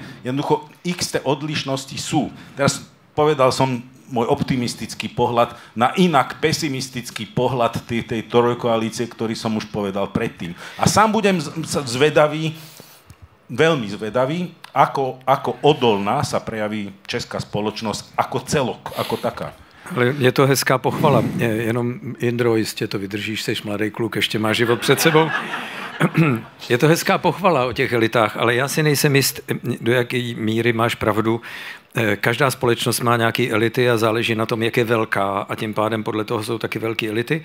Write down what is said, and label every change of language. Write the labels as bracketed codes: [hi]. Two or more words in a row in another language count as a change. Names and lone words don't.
[sk] Jednoducho, x odlišnosti sú. Teraz povedal som môj optimistický pohľad na inak pesimistický pohľad tej trojkoalície, ktorý som už povedal predtým. A sám budem zvedavý, veľmi zvedavý, ako odolná sa prejaví česká spoločnosť ako celok, ako taká. [cs] Ale je to hezká pochvala. Jenom, Jindro, jistě to vydržíš, seš mladý kluk, ještě máš život před sebou. Je to hezká pochvala o těch elitách, ale já si nejsem jist, do jaké míry máš pravdu. Každá společnost má nějaké elity a záleží na tom, jak je velká, a tím pádem podle toho jsou taky velké elity.